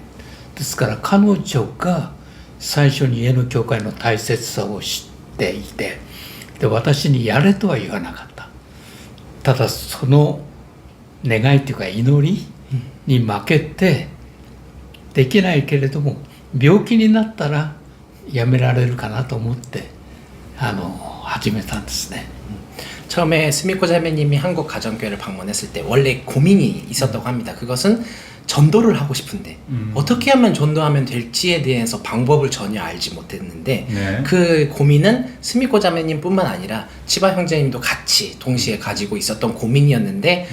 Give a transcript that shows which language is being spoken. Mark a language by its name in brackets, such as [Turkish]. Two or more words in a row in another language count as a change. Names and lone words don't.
[Japanese] ですから彼女が最初に家の教会の大切さを知っていて、で私にやれとは言わなかった。ただその願いというか祈りに負けて、できないけれども病気になったらやめられるかなと思って始めたんですね。 [Korean] 처음에 스미코 자매님이 한국 가정교회를 방문했을 때 원래 고민이 있었다고 합니다. 그것은 전도를 하고 싶은데 어떻게 하면 전도하면 될지에 대해서 방법을 전혀 알지 못했는데 네. 그 고민은 스미코 자매님 뿐만 아니라 치바 형제님도 같이 동시에 가지고 있었던 고민이었는데